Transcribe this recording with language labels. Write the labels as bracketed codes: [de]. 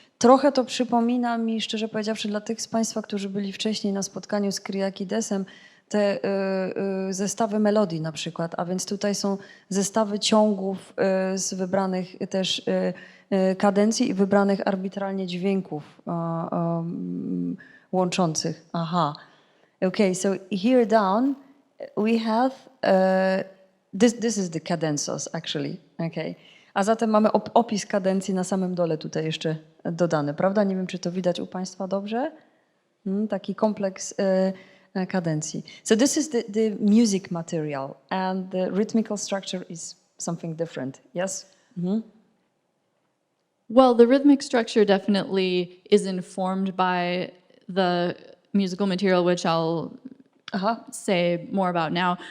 [pl] Trochę to przypomina mi, szczerze powiedziawszy, dla tych z Państwa, którzy byli wcześniej na spotkaniu z Kyriakidesem, te zestawy melodii na przykład, a więc tutaj są zestawy ciągów z wybranych też kadencji i wybranych arbitralnie dźwięków łączących. Aha. [en] Okay, so here down we have, this is the cadences actually, okay. [pl] A zatem mamy opis kadencji na samym dole tutaj jeszcze dodany, prawda? Nie wiem, czy to widać u Państwa dobrze. Taki kompleks kadencji. [en] So this is the music material and the rhythmical structure is something different, yes? Well, the rhythmic structure definitely is informed by the musical material, which I'll say more about now.